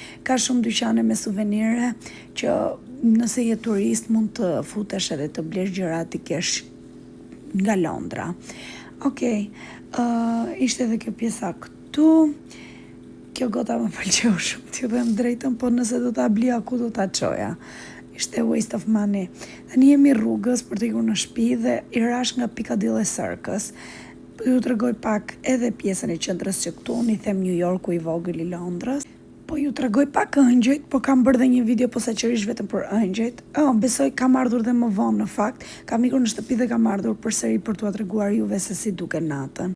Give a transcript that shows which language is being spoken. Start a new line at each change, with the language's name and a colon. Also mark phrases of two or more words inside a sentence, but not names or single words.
Albanian: Ka shumë dyqane me suvenire që nëse je turist mund të futesh edhe të blesh gjëra ti kesh nga Londra. Okej, ishte edhe kjo pjesa këtu. Kjo gota më pëlqeu shumë, t'ju them drejtën, po nëse do ta blija ku do ta çoja. Ishte
English: waste of money.
Albanian: Tani jemi rrugës për të ikur në shtëpi dhe i rash nga Piccadilly Circus. Ju tregoj pak edhe pjesën e qendrës që këtu unë i them New Yorku i vogël i Londrës. Po ju tregoj pak ëngjëjt, po kam bërë dhe një video posaçërisht vetëm për ëngjëjt. Besoj kam ardhur dhe më vonë në fakt. Kam ikur në shtëpi dhe kam ardhur përsëri për t'ua treguar juve se si duken natën.